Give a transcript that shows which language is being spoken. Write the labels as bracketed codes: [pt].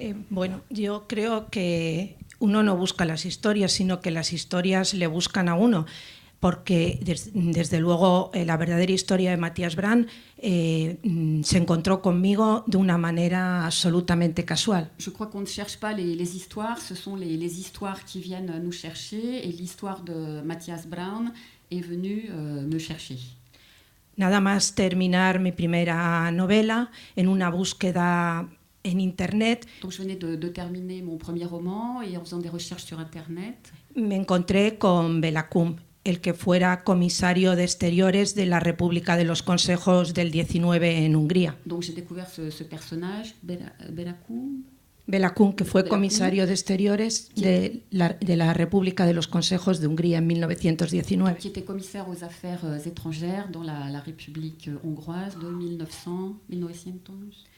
[es] Bueno, yo creo que uno no busca las historias, sino que las historias le buscan a uno. Porque desde luego la verdadera historia de Matthias Braun se encontró conmigo de una manera absolutamente casual. [fr] Je crois qu'on ne cherche pas les histoires, ce sont les histoires qui viennent nous chercher, et l'histoire de Matthias Braun est venue me chercher. [es] Nada más terminar mi primera novela en una búsqueda en Internet. [fr] Donc je venais de terminer mon premier roman et en faisant des recherches sur Internet, [es] me encontré con Béla Kun, el que fuera comisario de exteriores de la República de los Consejos del 19 en Hungría. [fr] Donc j'ai découvert ce personnage, Béla Kun. [es] Bela Kun, que fue comisario de Exteriores de la República de los Consejos de Hungría en 1919. [fr] Qui était commissaire aux affaires étrangères dans la République hongroise de 1919.